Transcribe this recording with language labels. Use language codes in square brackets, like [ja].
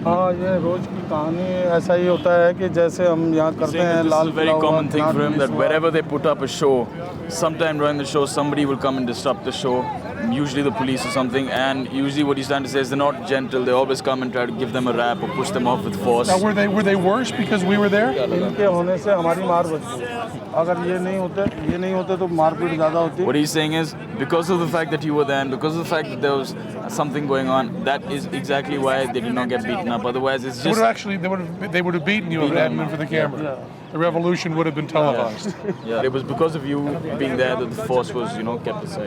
[hi] हाँ ये रोज की कहानी ऐसा ही होता है कि जैसे हम यहाँ करते हैं [en] This is [hi] Lal [en] a very common thing for him that wherever they put up a show, sometime during the show somebody will come and disrupt the show. usually the police or something, and usually what he's trying to say is they're not gentle. They always come and try to give them a rap or push them off with force. Now, were they worse because we were there? [hi] इनके होने से हमारी मार बचती है। अगर ये नहीं होते तो मारपीट ज़्यादा होती। [en] What he's saying is, because of the fact that you were there and because of the fact that there was something going on, that is exactly why they did not get beaten up. Otherwise, it's They just... would have beaten you if it hadn't been for the camera. The revolution would have been televised. Yeah, it was because of you being there that the force was, kept aside.